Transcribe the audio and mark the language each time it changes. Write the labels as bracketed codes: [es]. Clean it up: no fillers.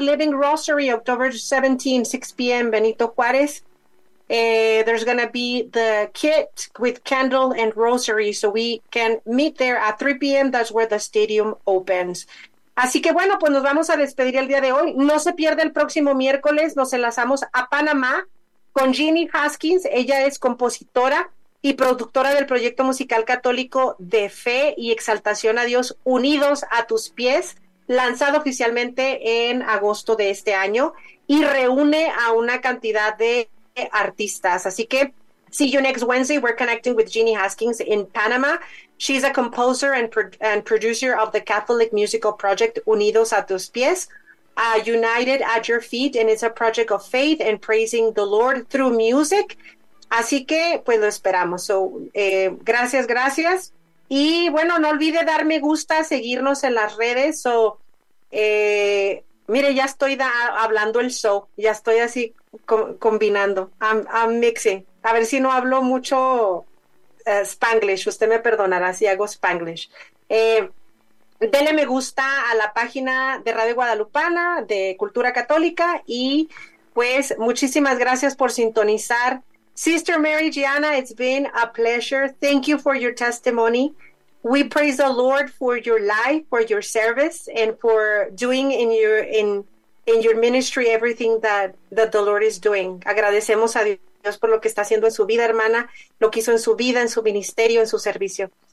[en] Living Rosary, October 17, 6 p.m., Benito Juárez. There's going to be the kit with candle and rosary, so we can meet there at 3 p.m. That's where the stadium opens. [es] Así que bueno, pues nos vamos a despedir el día de hoy. No se pierda el próximo miércoles. Nos enlazamos a Panamá con Jeannie Haskins. Ella es compositora y productora del proyecto musical católico De Fe y Exaltación a Dios, Unidos a Tus Pies, lanzado oficialmente en agosto de este año, y reúne a una cantidad de artistas. Así que, [en] see you next Wednesday. We're connecting with Jeannie Haskins in Panama. She's a composer and producer of the Catholic musical project Unidos a Tus Pies, United at Your Feet, and it's a project of faith and praising the Lord through music. [es] Así que, pues lo esperamos. [en] So, [es] gracias, gracias. Y bueno, no olvide dar me gusta, seguirnos en las redes. So, mire, ya estoy hablando el show. Ya estoy así combinando. [en] I'm mixing. [es] A ver si no hablo mucho Spanglish. Usted me perdonará si hago Spanglish. Dele me gusta a la página de Radio Guadalupana, de Cultura Católica. Y pues, muchísimas gracias por sintonizar. [en] Sister Mary Gianna, it's been a pleasure. Thank you for your testimony. We praise the Lord for your life, for your service, and for doing in your ministry everything that the Lord is doing. [es] Agradecemos a Dios por lo que está haciendo en su vida, hermana, lo que hizo en su vida, en su ministerio, en su servicio.